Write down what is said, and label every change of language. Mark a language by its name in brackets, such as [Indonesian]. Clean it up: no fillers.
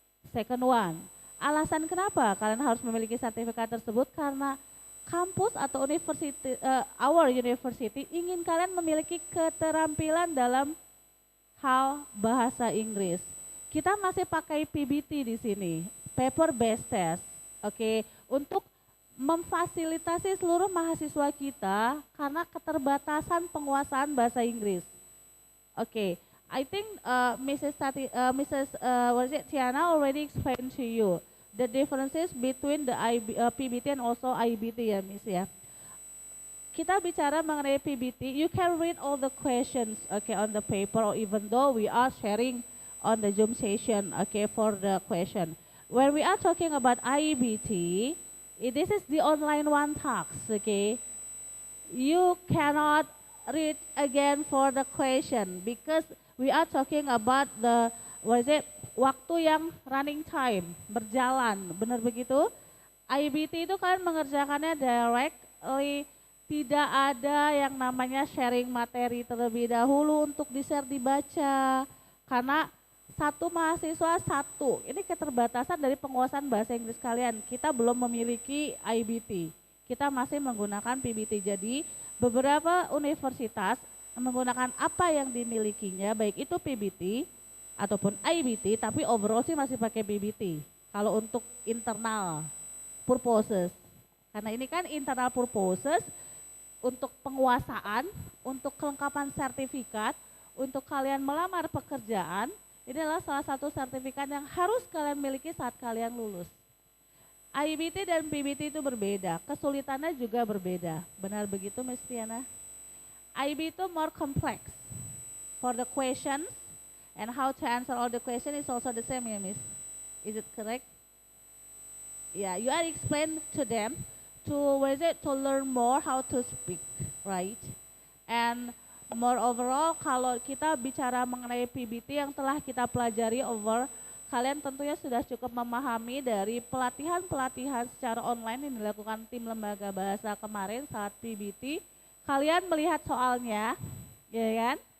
[Indonesian] Second one, alasan kenapa kalian harus memiliki sertifikat tersebut karena kampus atau university, [English] our university [Indonesian] ingin kalian memiliki keterampilan dalam hal bahasa Inggris. Kita masih pakai PBT di sini, paper based test. Oke, untuk memfasilitasi seluruh mahasiswa kita karena keterbatasan penguasaan bahasa Inggris. [English] Oke, I think Mrs. Tiana already explained to you the differences between the PBT and also IBT [Indonesian] ya Miss ya. Kita bicara mengenai PBT, [English] you can read all the questions okay on the paper, or even though we are sharing on the Zoom session okay for the question. When we are talking about IBT, this is the online one task, okay? You cannot read again for the question because we are talking about the [Indonesian] waktu yang running time, berjalan, benar begitu? IBT itu kan mengerjakannya directly, tidak ada yang namanya sharing materi terlebih dahulu untuk di-share dibaca. Karena satu mahasiswa satu, ini keterbatasan dari penguasaan bahasa Inggris kalian. Kita belum memiliki IBT, kita masih menggunakan PBT. Jadi beberapa universitas menggunakan apa yang dimilikinya, baik itu PBT ataupun IBT, tapi overall sih masih pakai PBT. Kalau untuk internal purposes, karena ini kan internal purposes, untuk penguasaan, untuk kelengkapan sertifikat, untuk kalian melamar pekerjaan, ini adalah salah satu sertifikat yang harus kalian miliki saat kalian lulus. IBT dan PBT itu berbeda, kesulitannya juga berbeda. Benar begitu, Miss Tiana? [English] IB itu more complex for the questions, and how to answer all the question is also the same, ya, Miss? Is it correct? Yeah, you are explain to them to learn more how to speak, right? [Indonesian] And more overall, kalau kita bicara mengenai PBT yang telah kita pelajari kalian tentunya sudah cukup memahami dari pelatihan-pelatihan secara online yang dilakukan tim lembaga bahasa kemarin saat PBT. Kalian melihat soalnya, ya kan?